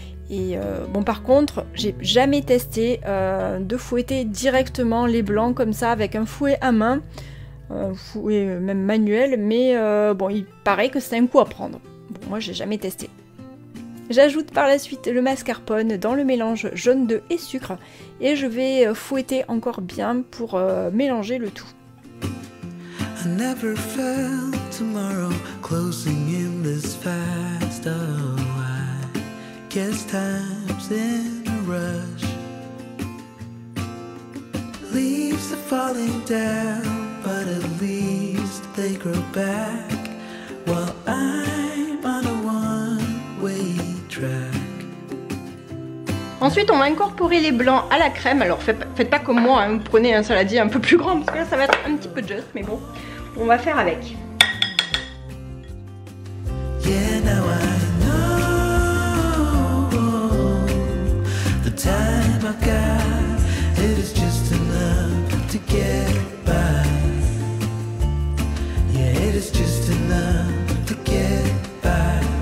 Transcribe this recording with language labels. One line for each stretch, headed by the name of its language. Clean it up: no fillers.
French: Et bon par contre j'ai jamais testé de fouetter directement les blancs comme ça avec un fouet à main, un fouet même manuel, mais bon il paraît que c'est un coup à prendre. Bon moi j'ai jamais testé. J'ajoute par la suite le mascarpone dans le mélange jaune d'œuf et sucre et je vais fouetter encore bien pour mélanger le tout.
English: I never felt tomorrow closing in this fast. Oh, I guess time's in a rush. Leaves are falling down, but at least they grow back while I'm on a one-way track.
French: Ensuite, on va incorporer les blancs à la crème. Alors, faites pas comme moi, hein. Vous prenez un saladier un peu plus grand parce que là, ça va être un petit peu juste, mais bon, on va faire avec.
English: Yeah, now I know the time I got, it is just enough to get by. Yeah, it is just enough to get by.